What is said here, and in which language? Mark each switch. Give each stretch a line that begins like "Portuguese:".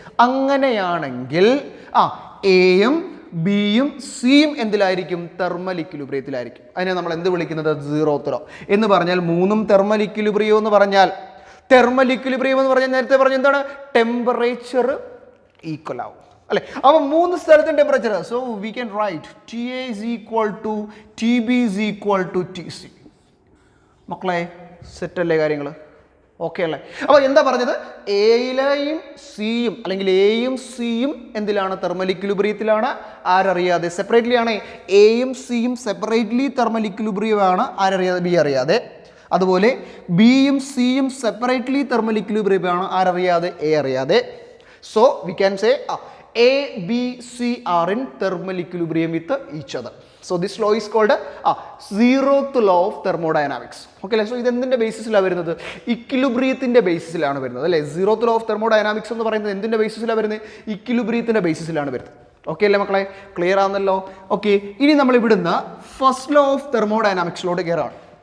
Malayalam: അങ്ങനെയാണെങ്കിൽ എയും ബിയും സിയും എന്തിലായിരിക്കും? തെർമൽ ഇക്വിലിബ്രിയത്തിലായിരിക്കും. അതിനെ നമ്മൾ എന്ത് വിളിക്കുന്നത്? സീറോത്ത് ലോ എന്ന് പറഞ്ഞാൽ 3ഉം തെർമൽ ഇക്വിലിബ്രിയം എന്ന് പറഞ്ഞാൽ, തെർമൽ ഇക്വിലിബ്രിയം എന്ന് പറഞ്ഞാൽ നേരത്തെ പറഞ്ഞ എന്താണ്? ടെമ്പറേച്ചർ ഈക്വൽ ആവും അല്ലെ. അപ്പോൾ 3 സ്ഥലത്തും temperature.
English: So we can write TA is equal to TB is equal to TC.
Malayalam: മക്കളെ സെറ്റല്ലേ കാര്യങ്ങൾ? ഓക്കെ അല്ലേ? അപ്പോൾ എന്താ പറഞ്ഞത്? എയിലെയും സിയും അല്ലെങ്കിൽ എയും സിയും എന്തിലാണ്? തെർമൽ ഇക്വിലിബ്രിയത്തിലാണ്. ആരറിയാതെ? സെപ്പറേറ്റ്ലി ആണ്. എയും സിയും സെപ്പറേറ്റ്ലി തെർമൽ ഇക്വിലിബ്രിയമാണ്. ആരറിയാതെ? ബി അറിയാതെ. അതുപോലെ ബിയും സിയും സെപ്പറേറ്റ്ലി തെർമൽ ഇക്വിലിബ്രിയമാണ്. ആരറിയാതെ? എ അറിയാതെ.
English: So we can say A, B, C are in thermal equilibrium with each other. So this law is called zeroth law of thermodynamics.
Malayalam: Okay, so ഇതെന്തിൻ്റെ ബേസിസിലാണ് വരുന്നത്? ഇക്വിലിബ്രിയത്തിൻ്റെ ബേസിസിലാണ് വരുന്നത് അല്ലേ. Zeroth law of thermodynamics എന്ന് പറയുന്നത് എന്തിൻ്റെ ബേസിസിലാണ് വരുന്നത്? ഇക്വിലിബ്രിയത്തിൻ്റെ ബേസിസിലാണ് വരുന്നത്. Okay അല്ലേ മക്കളെ? ക്ലിയർ ആണെന്നല്ലോ. ഓക്കെ, ഇനി നമ്മൾ ഇവിടുന്ന് ഫസ്റ്റ് ലോ ഓഫ് തെർമോഡൈനാമിക്സിലോട്ട് കയറാണ്.